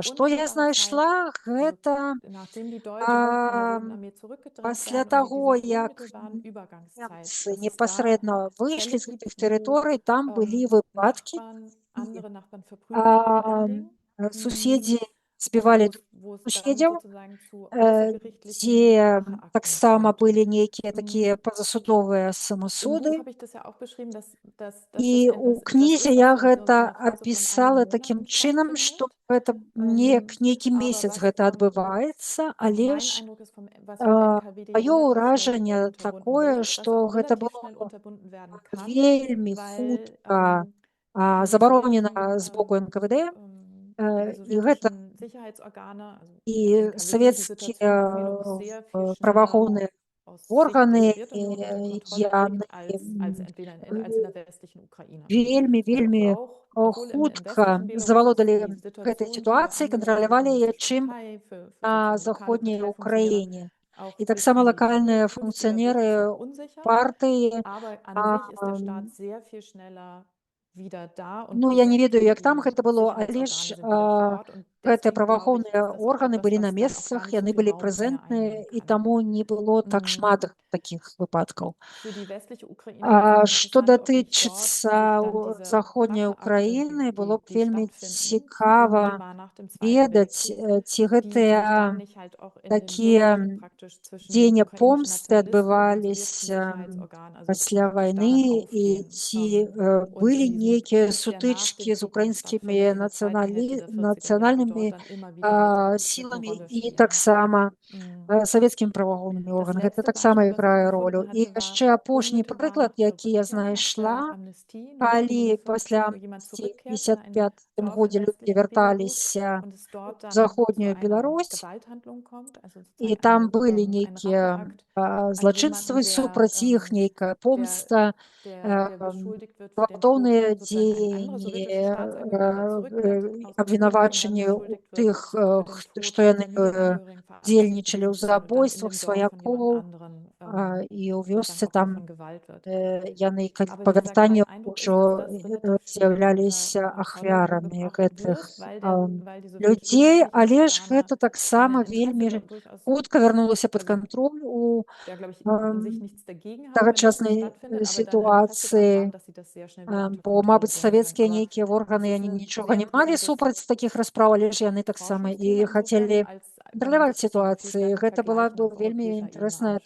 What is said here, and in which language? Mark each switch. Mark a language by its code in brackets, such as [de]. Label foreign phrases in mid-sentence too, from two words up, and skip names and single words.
[be] Што я знайшла, гэта пасля таго, як немцы непасрэдна выйшлі з гэтых тэрыторый, там былі выпадкі. Суседзі збівалі [de] wo es dann [be] суседзяў, [de] sozusagen zu [be] дзе [de] außergerichtlichen [be] таксама [de] Racheakten [be] былі [de] kommt. [be] нейкія такія пазасудовыя [de] Im [be] самасуды. [de] Buch habe ich das ja auch beschrieben, dass [be] І [de] das [be] у [de] das [be] кнізе [de] ist, [be] я [de] was in so [be] гэта [de] einer Phase von [be] апісала [de] einigen [be] такім [de] Monaten [be] чынам, [de] stattfindet. [be] што гэта нейкі [de] Aber [be] месяц [de] was [be] гэта адбываецца, але [de] mein [be] ж [de] Eindruck ist was vom NKWD [be] маё [de] relativ schnell [be] ўражанне [de] unterbunden [be] такое, [de] wurde, was [be] што [de] auch [be] гэта [de] relativ [be] было [de] schnell unterbunden werden kann, [be] вельмі [de] weil [be] хутка [de] die [be] забаронена [de] sowjetischen, [be] з боку НКВД, [de] die [be] і гэта [de] sowjetischen Sicherheitsorgane, also [be] і [de] der NKWD, die [be] савецкія [de] Situation auf Belarus sehr viel schneller [be] праваахоўныя [de] aus Sicht der [be] органы, [de] Sowjetunion unter Kontrolle [be] яны [de] kriegt, als entweder als in der westlichen Ukraine. [be] вельмі [de] Obwohl im [be] хутка [de] westlichen Belarus [be] завалодалі [de] die [be] гэтай [de] Situation [be] сітуацыі, [de] hier [be] кантралявалі [de] angenommen [be] яе, чым [de] für [be] на [de] sozusagen lokale [be] заходняй [de] Parteifunktionäre [be] Украіне. [de] auch [be] І [de] durch [be] таксама [de] die [be] лакальныя [de] künftiger [be] функцыянеры [de] Durchsetzung unsicher. [be] партыі. [de] Aber an sich ist der Staat sehr viel schneller wieder da und [be] Ну, я не [de] präsent [be] ведаю, [de] und [be] як там [de] die [be] гэта было, але [de] Sicherheitsorgane [be] ж [de] sind wieder vor Ort. Und [be] гэтыя [de] deswegen glaube ich, [be] праваахоўныя [de] ist das auch [be] органы [de] etwas, [be] былі на [de] was dann auch gar [be] месцах, [de] nicht so [be] яны [de] viel [be] былі [de] Raum mehr [be] прэзентныя, [de] einnehmen [be] і [de] kann. [be] таму не было так Mm. шмат такіх выпадкаў. [de] Für die westliche Ukraine wäre es [be] Што [de] interessant, ob sich [be] датычыцца [de] dort dann diese [be] заходняй [de] Racheakte, [be] Украіны, было б [de] die [be] вельмі [de] stattfinden, [be] цікава [de] unmittelbar nach dem Zweiten [be] ведаць, [de] Weltkrieg, [be] ці [de] die sich [be] гэтыя [de] dann nicht halt auch in den [be] такія [de] Bürgerkrieg praktisch zwischen den [be] дзеянні [de] ukrainischen [be] помсты [de] Nationalisten und den sowjetischen [be] адбываліся [de] Sicherheitsorganen, also [be] пасля [de] praktisch [be] вайны, [de] daran [be] і [de] aufgehen. [be] ці [de] Und [be] былі [de] in diesem [be] нейкія [de] Krieg, der nach [be] сутычкі [de] dem [be] з [de] Krieg noch [be] украінскімі [de] stattfindet, in der zweiten Hälfte der 40er Jahre, [be] нацыянальнымі [de] dort dann immer wieder eine [be] сіламі [de] Rolle [be] і [de] spielen. [be] таксама Mm. савецкімі праваахоўнымі [de] Das [be] органамі. Гэта [de] letzte [be] таксама [de] Beispiel, was ich [be] іграе [de] gefunden [be] ролю. І [de] hatte, war [be] яшчэ апошні [de] unmittelbar [be] прыклад, [de] nach der [be] які я [de] Rückkehr nach der [be] знайшла, [de] Amnestie [be] калі [de] 1955, [be] пасля [de] wo jemand [be] амністыі [de] zurückkehrt in ein [be] 55 [de] Dorf im [be] годзе людзі [de] westlichen Belarus [be] вярталіся [de] und es dort [be] у [de] dann zu [be] заходнюю [de] einer [be] Беларусь, [de] Gewalthandlung kommt, also [be] і [de] sozusagen [be] там былі [de] ein [be] нейкія [de] Racheakt an [be] злачынствы [de] jemanden, [be] супраць іх, нейкая помста, [de] der beschuldigt wird für den Tod [be] гвалтоўныя [de] sozusagen ein anderer [be] дзеянні, [de] sowjetischer Staatsangehöriger, der zurückkehrt aus der Ukraine und dann [be] абвінавачанні ў [de] beschuldigt wird [be] тых, [de] für den Tod [be] што яны [de] Familienangehörigen [be] дзейнічалі ў [de] und dann in [be] забойствах [de] dem Dorf von jemand [be] сваякоў, [de] anderen [be] і ў [de] sozusagen [be] вёсцы [de] Opfer [be] там [de] von Gewalt wird. [be] яны [de] Aber [be] па [de] wie gesagt, [be] вяртанні [de] mein Eindruck ist, [be] ўжо [de] dass das relativ schnell [be] з'яўляліся [de] unter Kontrolle [be] ахвярамі [de] gebracht [be] гэтых [de] wird, weil die [be] людзей, [de] sowjetischen [be] але ж [de] Sicherheitsorgane [be] гэта таксама [de] ein Interesse [be] вельмі [de] durchaus, [be] хутка вярнулася пад [de] also [be] кантроль у [de] der, glaube ich, an sich nichts dagegen haben, wenn das [be] тагачаснай [de] stattfindet, aber dann Interesse daran [be] сітуацыі, [de] haben, dass sie das sehr schnell wieder unter [be] бо, [de] Kontrolle [be] мабыць, [de] bringen können. [be] савецкія [de] Aber [be] нейкія органы, [de] das ist [be] яны [de] ein [be] нічога [de] sehr [be] не малі [de] interessantes [be] супраць такіх распраў, але ж яны таксама і [de] Forschungsthema [be] хацелі [de] insofern, als wenn man [be] кантраляваць [de] sich das dann natürlich [be] сітуацыі. [de] dann im [be] Гэта была [de] Vergleich [be] б [de] auf [be] вельмі [de] europäischer Ebene [be] інтарэсная [de] anschauen